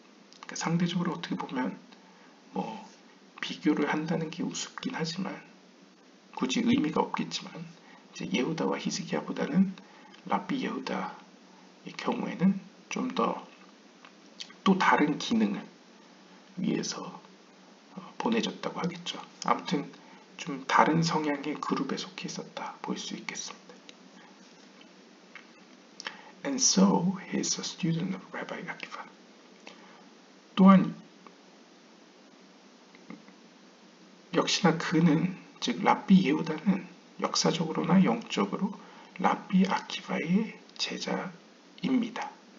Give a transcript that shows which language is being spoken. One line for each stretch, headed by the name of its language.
Korean: 그러니까 상대적으로 어떻게 보면 뭐 비교를 한다는 게 우습긴 하지만 굳이 의미가 없겠지만 이제 예후다와 히스기야보다는 랍비 예후다의 경우에는 좀 더 또 다른 기능을 위해서 보내졌다고 하겠죠. 아무튼 좀 다른 성향의 그룹에 속해 있었다 볼 수 있겠습니다.
English: And so he is a student of Rabbi Akiva.
Korean: 또한 역시나 그는 즉 랍비 예후다는 역사적으로나 영적으로 랍비 아키바의 제자입니다.